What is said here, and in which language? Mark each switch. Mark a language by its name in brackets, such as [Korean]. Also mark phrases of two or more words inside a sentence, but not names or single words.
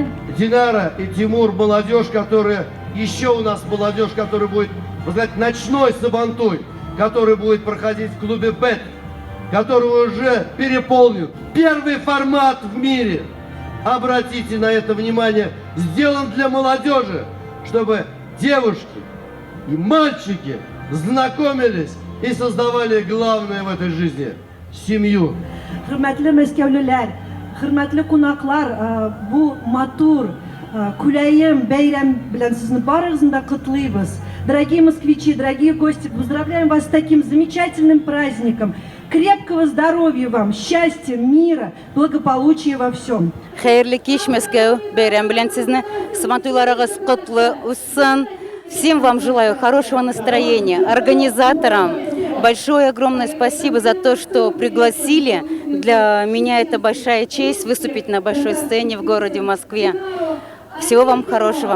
[Russian] Динара и Тимур, молодежь, которая, еще у нас молодежь, которая будет, вы знаете, ночной Сабантуй, который будет проходить в клубе БЭТ, который уже переполнен. Первый формат в мире, обратите на это внимание, сделан для молодежи, чтобы девушки и мальчики знакомились и создавали главное в этой жизни – семью. [Tatar] Hürmetli qonaqlar, bu матур, күләйем бәйрәм белән сезне барыгызны да котлыйбыз. [Russian] Дорогие москвичи, дорогие гости, поздравляем вас с таким замечательным праздником. Крепкого здоровья вам, счастья, мира, благополучия во всем. [Tatar] Хәерле кич Мәскәү, бәйрәм белән сезне. Сабантуйларыгыз котлы үтсен. [Russian] Всем вам желаю хорошего настроения. Организаторам большое огромное спасибо за то, что пригласили. Для меня это большая честь выступить на большой сцене в городе Москве. Всего вам хорошего.